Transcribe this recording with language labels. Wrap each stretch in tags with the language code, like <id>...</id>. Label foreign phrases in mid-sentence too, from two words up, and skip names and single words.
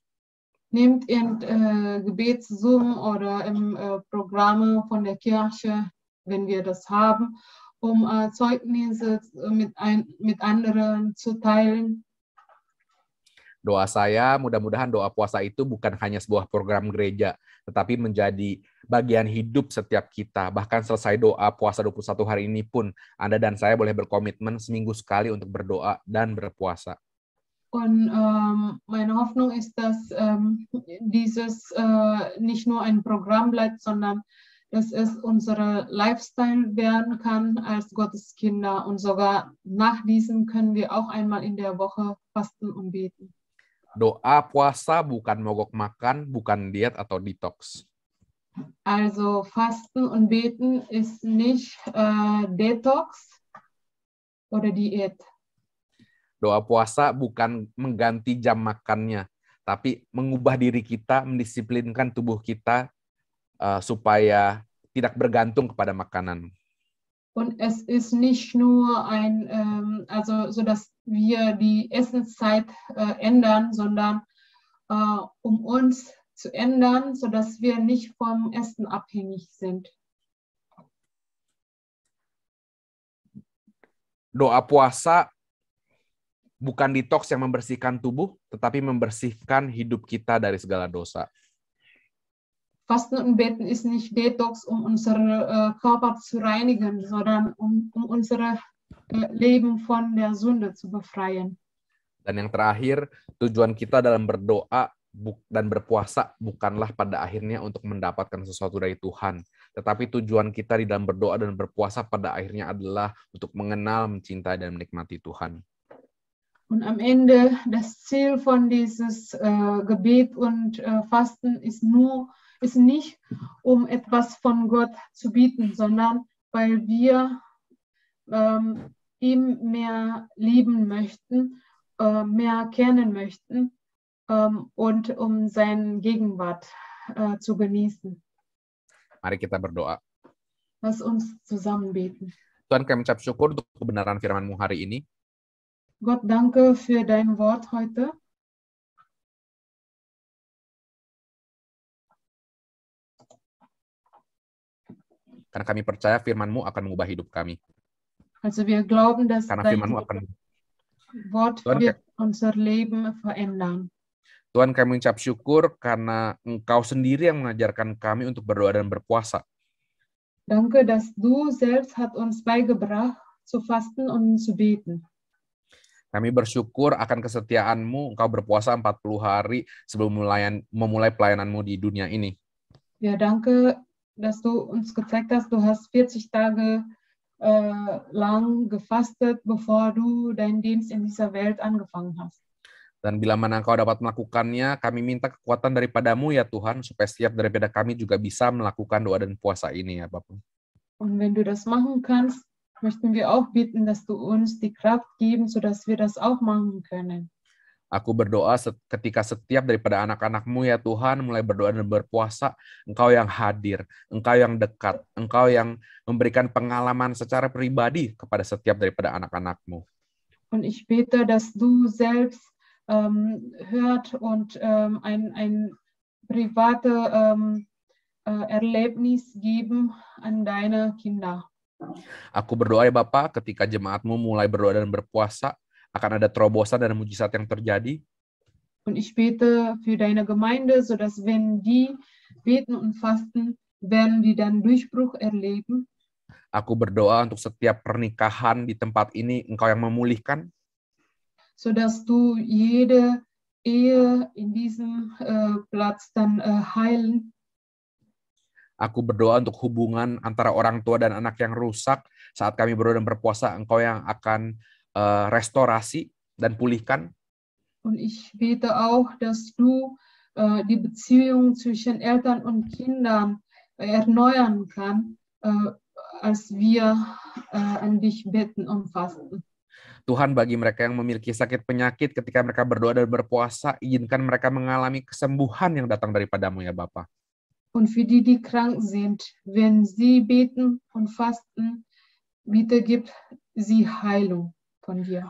<de>Nehmt in Gebetszoom oder im Programme von der Kirche, wenn wir das haben, Zeugnisse mit anderen zu teilen.</de> <id>Doa saya, mudah-mudahan doa puasa itu bukan hanya sebuah program gereja, tetapi menjadi bagian hidup setiap kita. Bahkan selesai doa puasa 21 hari ini pun, Anda dan saya boleh berkomitmen seminggu sekali untuk berdoa dan berpuasa.</id> <de>Und meine Hoffnung ist, dass dieses nicht nur ein Programm bleibt, sondern dass es unsere Lifestyle werden kann als Gotteskinder. Und sogar nach diesem können wir auch einmal in der Woche fasten und beten.</de> <id>Doa puasa bukan mogok makan, bukan diet atau detox.</id> <de>Also Fasten und Beten ist nicht Detox oder Diät.</de> <id>Doa puasa bukan mengganti jam makannya, tapi mengubah diri kita, mendisiplinkan tubuh kita supaya tidak bergantung kepada makanan.</id> <de>Und es ist nicht nur so dass wir die Essenszeit ändern, sondern uns zu ändern, sodass wir nicht vom Essen abhängig sind.</de> <id>Doa puasa bukan detox yang membersihkan tubuh, tetapi membersihkan hidup kita dari segala dosa.</id> <de>Fasten und Beten ist nicht Detox, unseren Körper zu reinigen, sondern unser Leben von der Sünde zu befreien.</de> <id>Dan yang terakhir, tujuan kita dalam berdoa dan berpuasa bukanlah pada akhirnya untuk mendapatkan sesuatu dari Tuhan, tetapi tujuan kita di dalam berdoa dan berpuasa pada akhirnya adalah untuk mengenal, mencintai, dan menikmati Tuhan.</id> <de>Und am Ende, das Ziel von dieses Gebet und Fasten ist nicht, um etwas von Gott zu bieten, sondern weil wir ihm mehr lieben möchten, mehr kennen möchten und um seine Gegenwart zu genießen.</de> <id>Mari kita berdoa.</id> <de>Lass uns zusammen beten.</de> <id>Tuhan, kami mengucap syukur untuk kebenaran firman-Mu hari ini.</id> <de>Gott, danke für dein Wort heute.</de> <id>Karena kami percaya firman-Mu akan mengubah hidup kami.</id> <de>Also wir glauben, dass</de> <id>Karena</id> <de>dein</de> <id>firman-Mu akan...</id> <de>Wort</de> <id>Tuhan,</id> <de>wird unser Leben verändern.</de> <id>Tuhan, kami mengucap syukur karena Engkau sendiri yang mengajarkan kami untuk berdoa dan berpuasa.</id> <de>Danke, dass du selbst hat uns beigebracht, zu fasten und zu beten.</de> <id>Kami bersyukur akan kesetiaan-Mu, Engkau berpuasa 40 hari sebelum memulai pelayanan-Mu di dunia ini.</id> <de>Ja, danke, dass du uns gezeigt hast, du hast 40 Tage lang gefastet, bevor du deinen Dienst in dieser Welt angefangen hast.</de> <id>Dan bila mana Engkau dapat melakukannya, kami minta kekuatan daripada-Mu ya Tuhan, supaya setiap daripada kami juga bisa melakukan doa dan puasa ini ya Bapa.</id> <de>Und wenn du das machen kannst, möchten wir auch bitten, dass du uns die Kraft geben, sodass wir das auch machen können.</de> <id>Aku berdoa ketika setiap daripada anak-anak-Mu ya Tuhan mulai berdoa dan berpuasa, Engkau yang hadir, Engkau yang dekat, Engkau yang memberikan pengalaman secara pribadi kepada setiap daripada anak-anak-Mu.</id> <de>Und ich bete, dass du selbst hört und ein private Erlebnis geben an deine Kinder.</de> <id>Aku berdoa ya Bapa, ketika jemaat-Mu mulai berdoa dan berpuasa, akan ada terobosan dan mujizat yang terjadi.</id> <de>Und ich bete für deine Gemeinde, sodass wenn die beten und fasten, werden die dann Durchbruch erleben.</de> <id>Aku berdoa untuk setiap pernikahan di tempat ini, Engkau yang memulihkan.</id> <de>Sodass du jede Ehe in diesem Platz dann heilen.</de> <id>Aku berdoa untuk hubungan antara orang tua dan anak yang rusak. Saat kami berdoa dan berpuasa, Engkau yang akan restorasi dan pulihkan.</id> <de>Und ich bete auch, dass du die Beziehung zwischen Eltern und Kindern erneuern kann, als wir an dich beten und fasten.</de> <id>Tuhan, bagi mereka yang memiliki sakit penyakit, ketika mereka berdoa dan berpuasa, izinkan mereka mengalami kesembuhan yang datang daripada-Mu ya Bapa.</id> <de>Und für die, die krank sind, wenn sie beten und fasten, bitte gib sie Heilung von dir.</de>